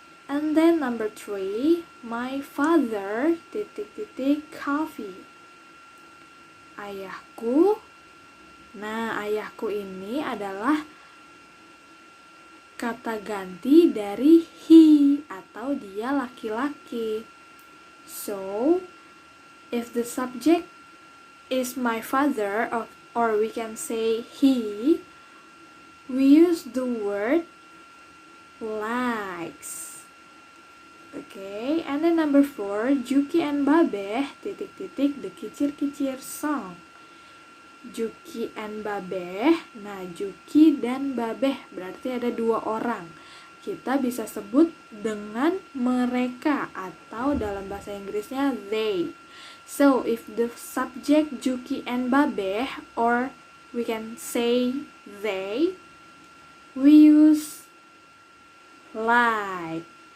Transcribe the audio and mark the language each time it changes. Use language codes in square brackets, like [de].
[en] And then number 3, my father coffee. [id] Ayahku. Nah, ayahku ini adalah kata ganti dari he atau dia laki-laki. [en] So, if the subject is my father, or we can say he, we use the word likes. Okay, and then number 4, Juki and Babeh, the kicir-kicir song. [id] Juki and Babeh, nah Juki dan Babeh berarti ada 2 orang. Kita bisa sebut dengan mereka atau dalam bahasa Inggrisnya they. [en] So, if the subject Juki and Babeh, or we can say they, we use like.